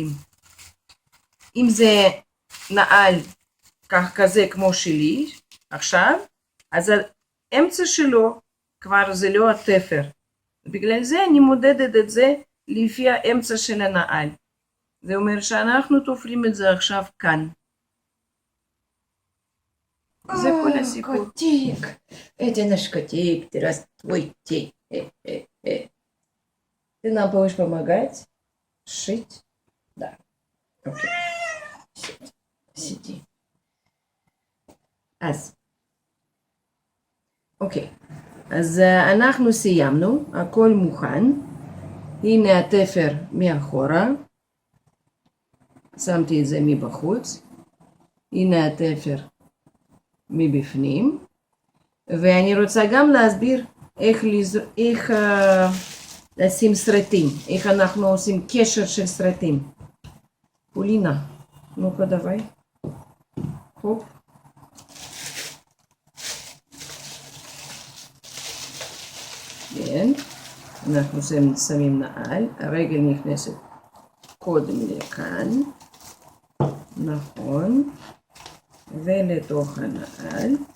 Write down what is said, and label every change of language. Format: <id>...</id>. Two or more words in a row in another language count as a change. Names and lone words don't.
<he>אם זה נעל כזה כמו שלי, עכשיו, אז האמצע שלו כבר זה לא התפר. בגלל זה אני מודדת את זה לפי האמצע של הנעל. זה אומר שאנחנו תופרים את זה עכשיו כאן. זה כל הסיפור.</he> <ru>Котик, это наш котик, здравствуйте. Ты нам будешь помогать шить? Да. Окей. Сиди.</ru> <he>אז, אוקיי. אז אנחנו סיימנו, הכל מוכן. הנה התפר מאחורה. שמתי את זה מבחוץ. הנה התפר מבפנים. ואני רוצה גם להסביר איך לשים סרטים, איך אנחנו עושים קשר של סרטים.</he> <ru>פולינה, ну-ка давай.</ru> <he>הופ. כן, אנחנו שמים נעל, הרגל נכנסת קודם לכאן, נכון, ולתוך הנעל.</he>